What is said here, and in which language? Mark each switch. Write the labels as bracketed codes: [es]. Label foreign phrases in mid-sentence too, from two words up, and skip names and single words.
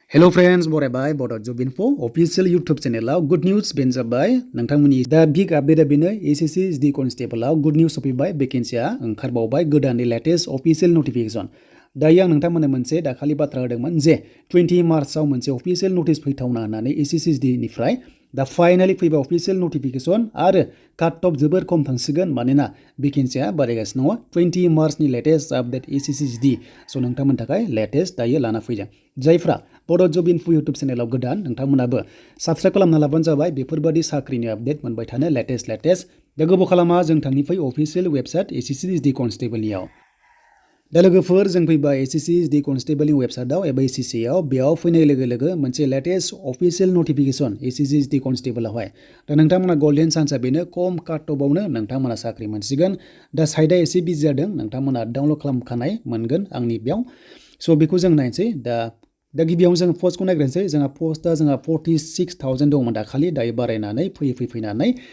[en] Hello friends, [brx] बरायबाय Bodo Job Info [en] official YouTube channel good news [brx] बेन जाबाय नोंथांमोननि दा [en] big update [brx] बेनो SSC SD Constable [en] good news [brx] सफैबाय vacancy ओंखारबावबाय गोदान [en] latest official notification [brx] दायो आं नोंथांमोननो मोनसे दाखालि बाथ्रा होदोंमोन जे 20 मार्चआव मोनसे [en] official notice [brx] फैथावना होननानै SSC SD निफ्राय दा फाइनाली फैबाय [en] official notification [brx] आरो [en] cut off [brx] जोबोर खम थांसिगोन मानोना vacancy बारायगासिनो दङ 20 मार्चनि [en] latest update [brx] SSC SD स' नोंथांमोननि थाखाय latest दायो लाना फैदों जायफ्रा Bodo Job Info YouTube चेनेलाव गोदान नोंथांमोनाबो साबस्क्राइब खालामना लाबानो जाबाय बेफोरबादि साख्रिनि आपडेट मोनबाय थानो लेटेस्ट दा गोबाव खालामा जों थांनिफ्राय [en] official website [brx] SSC SD कनस्टेबलनियाव दा लोगोफोर जों फैबाय SSC SD कनस्टेबलनि वेबसाइटआव एबा SSC आव बेयाव फैनाय लोगो मोनसे [en] latest official notification [brx] SSC SD कनस्टेबलआवहाय दा नोंथांमोना [en] golden chance [brx] बेनो खम [en] cut off [brx] नोंथांमोना साख्रि मोनसिगोन दा साइडआ एसे बिजि जादों नोंथांमोना डाउनलड खालामखानाय मोनगोन आंनि बेयाव स' बेखौ जों नायनोसै दा गिबियावनो जों पस्टखौ नायग्रोनोसै जोंहा पस्टआ 46,000 दंमोन दाखालि दायो बारायनानै फैनानै